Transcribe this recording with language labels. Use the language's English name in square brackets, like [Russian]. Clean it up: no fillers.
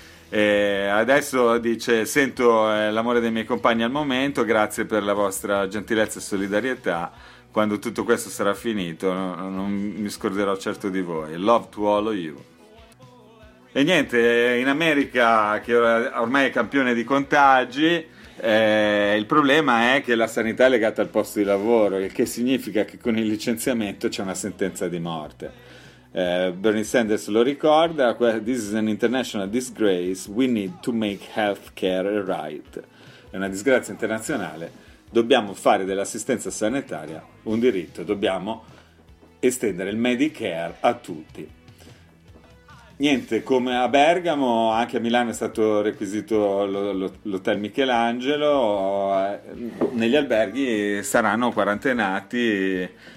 [Italian] E adesso dice: sento l'amore dei miei compagni al momento, grazie per la vostra gentilezza e solidarietà, quando tutto questo sarà finito non mi scorderò certo di voi, [English] love to all of you. [Italian] E niente, in America, che ormai è campione di contagi, il problema è che la sanità è legata al posto di lavoro, il che significa che con il licenziamento c'è una sentenza di morte. Bernie Sanders lo ricorda: [English] this is an international disgrace, we need to make healthcare a right. [Italian] È una disgrazia internazionale, dobbiamo fare dell'assistenza sanitaria un diritto, dobbiamo estendere il Medicare a tutti. Niente, come a Bergamo, anche a Milano è stato requisito l'hotel Michelangelo, negli alberghi saranno quarantenati